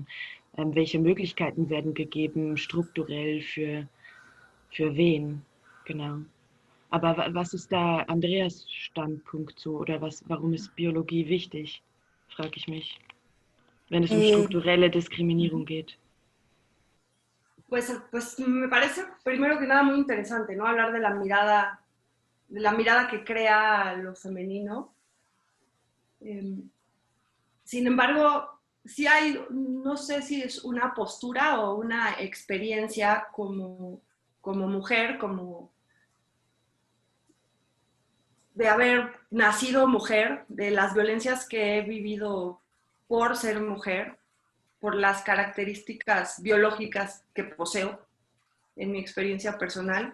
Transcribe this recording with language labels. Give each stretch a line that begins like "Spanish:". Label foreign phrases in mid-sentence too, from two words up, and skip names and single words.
German: Welche Möglichkeiten werden gegeben, strukturell für wen? Genau. Aber was ist da Andreas Standpunkt zu? Oder warum ist Biologie wichtig, frage ich mich, wenn es um strukturelle Diskriminierung geht.
Spanish: Pues me parece primero que nada muy interesante, ¿no? Hablar de la mirada que crea lo femenino. Sin embargo, sí hay, no sé si es una postura o una experiencia como mujer, como de haber nacido mujer, de las violencias que he vivido por ser mujer, por las características biológicas que poseo en mi experiencia personal.